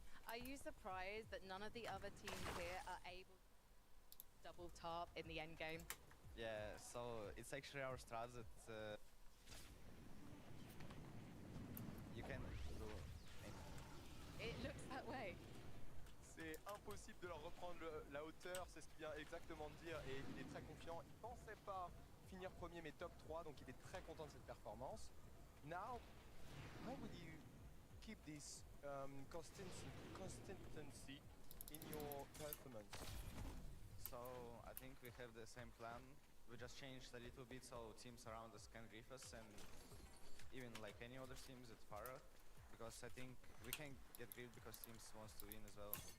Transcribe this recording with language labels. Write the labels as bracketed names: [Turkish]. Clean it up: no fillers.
[English] Are you surprised that none of the other teams here are able to double top in the end game? Yeah, so it's actually our strat that you can do anything. It looks that way. [French] C'est impossible de leur reprendre la hauteur, c'est ce qu'il vient exactement de dire, et il est très confiant. Il pensait pas finir premier mais top 3, donc il est très content de cette performance. [English] Now, how will you keep this consistency in your performance? So I think we have the same plan. We just changed a little bit so teams around us can grief us, and even like any other teams at Farah, because I think we can get griefed because teams wants to win as well.